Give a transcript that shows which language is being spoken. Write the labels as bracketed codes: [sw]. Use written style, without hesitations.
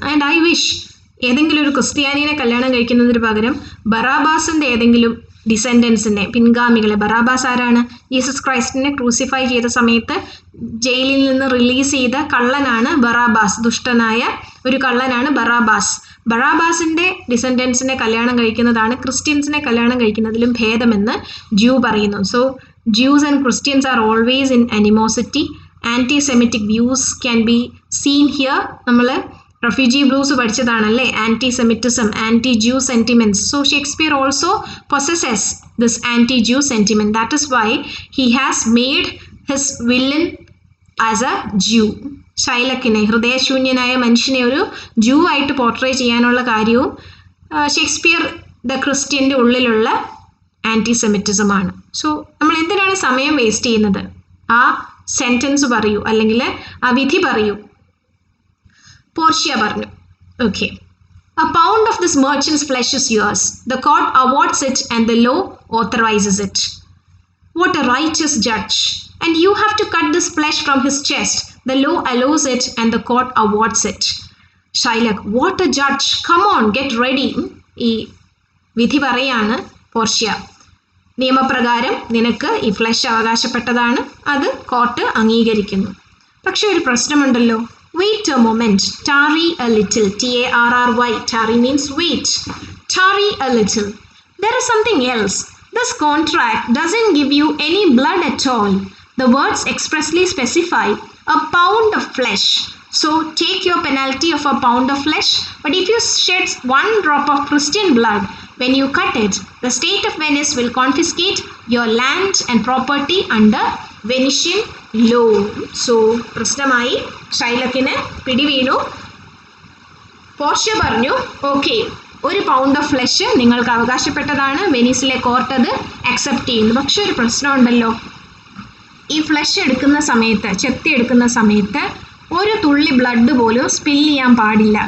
[en] and I wish [ml] ഏതെങ്കിലും ഒരു ക്രിസ്ത്യാനിയെ കല്യാണം കഴിക്കുന്നതിന് പകരം ബറാബാസിൻ്റെ ഏതെങ്കിലും ഡിസെൻഡൻസിനെ, പിൻഗാമികളെ. ബറാബാസ് ആരാണ്? ജീസസ് ക്രൈസ്റ്റിനെ ക്രൂസിഫൈ ചെയ്ത സമയത്ത് ജയിലിൽ നിന്ന് റിലീസ് ചെയ്ത കള്ളനാണ് ബറാബാസ്. ദുഷ്ടനായ ഒരു കള്ളനാണ് ബറാബാസ്. ബറാബാസിൻ്റെ ഡിസെൻഡൻസിനെ കല്യാണം കഴിക്കുന്നതാണ് ക്രിസ്ത്യൻസിനെ കല്യാണം കഴിക്കുന്നതിലും ഭേദമെന്ന് ജ്യൂ പറയുന്നു. [en] സോ Jews and Christians are always in animosity. Anti-Semitic views can be seen here. [ml] നമ്മൾ refugee blues പഠിച്ചതാണല്ലേ, [en] anti-Semitism, anti-Jew sentiments. So Shakespeare also possesses this anti-Jew sentiment. That is why he has made his villain as a Jew. [ml] ഷൈലക്കിനെ, ഹൃദയശൂന്യനായ മനുഷ്യനെ ഒരു ജൂ ആയിട്ട് portray ചെയ്യാനുള്ള കാര്യവും Shakespeare the ക്രിസ്ത്യൻ്റെ ഉള്ളിലുള്ള ആൻറ്റിസെമിറ്റിസമാണ്. So നമ്മൾ എന്തിനാണ് സമയം വേസ്റ്റ് ചെയ്യുന്നത്? ആ സെൻറ്റൻസ് പറയൂ, അല്ലെങ്കിൽ ആ വിധി പറയൂ. പോർഷ്യ പറഞ്ഞു, okay, [en] a pound of this merchant's flesh is yours. The court awards it and the law authorizes it. What a righteous judge. And you have to cut this flesh from his chest. The law allows it and the court awards it. Shylock, what a judge. Come on, get ready. [ml] ഈ വിധി പറയാണ് Portia. നിയമപ്രകാരം നിനക്ക് ഈ flush അവകാശപ്പെട്ടതാണ്, അത് court അംഗീകരിക്കുന്നു. പക്ഷെ ഒരു പ്രശ്നമുണ്ടല്ലോ. [en] Wait a moment, tarry a little. Tarry, tarry means wait. Tarry a little. There is something else. This contract doesn't give you any blood at all. The words expressly specify a pound of flesh. So take your penalty of a pound of flesh. But if you shed one drop of Christian blood when you cut it, the state of Venice will confiscate your land and property under Venetian law. [ml] So പ്രശ്നമായി, ഷൈലക്കിന് പിടിവീണു. Portia പറഞ്ഞു, okay, ഒരു pound of flush നിങ്ങൾക്ക് അവകാശപ്പെട്ടതാണ്, വെനീസിലെ court അത് accept ചെയ്യുന്നു. പക്ഷെ ഒരു പ്രശ്നമുണ്ടല്ലോ. ഈ ഫ്ലഷ് എടുക്കുന്ന സമയത്ത്, ചെത്തി എടുക്കുന്ന സമയത്ത് ഒരു തുള്ളി ബ്ലഡ് പോലും സ്പിൽ ചെയ്യാൻ പാടില്ല.